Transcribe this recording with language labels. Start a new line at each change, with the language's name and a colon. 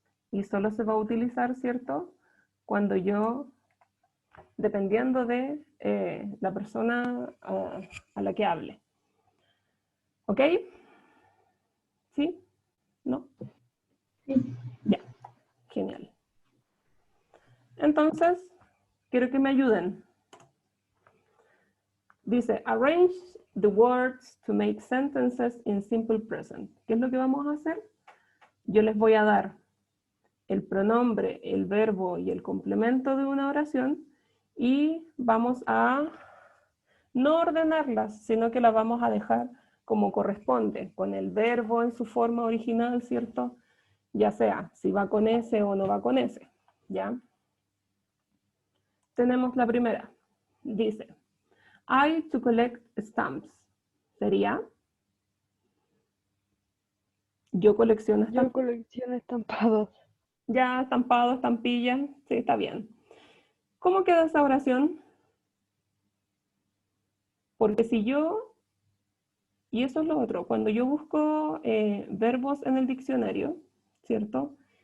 Spanish: Y solo se va a utilizar, ¿cierto?, cuando yo, dependiendo de la persona a la que hable. ¿Ok? ¿Sí? ¿No? Sí. Ya, genial. Entonces, quiero que me ayuden. Dice,
English: arrange the words to make sentences in simple present.
Spanish: ¿Qué es lo que vamos a hacer? Yo les voy a dar el pronombre, el verbo y el complemento de una oración y vamos a no ordenarlas, sino que las vamos a dejar como corresponde, con el verbo en su forma original, ¿cierto? Ya sea si va con S o no va con S, ¿ya? Tenemos la primera. Dice,
English: I to collect stamps.
Spanish: Sería, yo colecciono Yo estampados. colecciono estampados. Ya, estampado, estampilla, sí, está bien. ¿Cómo queda esa oración? Porque si yo, y eso es lo otro, cuando yo busco verbos en el diccionario, ¿cierto?